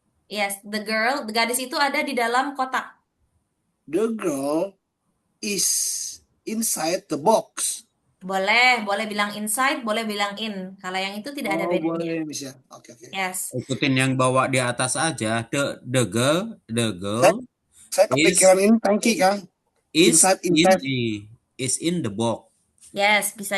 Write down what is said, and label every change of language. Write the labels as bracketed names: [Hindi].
[English] Yes, the [Indonesian] gadis itu ada di dalam kotak. [English] The girl is inside the box. [Indonesian] Boleh bilang inside, boleh bilang in. Kalau yang itu tidak ada Oh, bedanya. boleh Miss ya. Oke. [English] Yes. [Indonesian] Ikutin yang bawa di atas aja. The Saya, [English] girl [Indonesian] saya [English] is [Indonesian] kepikiran ini tangki Kang. [English] is Inside. is in the box. [Indonesian] Yes, bisa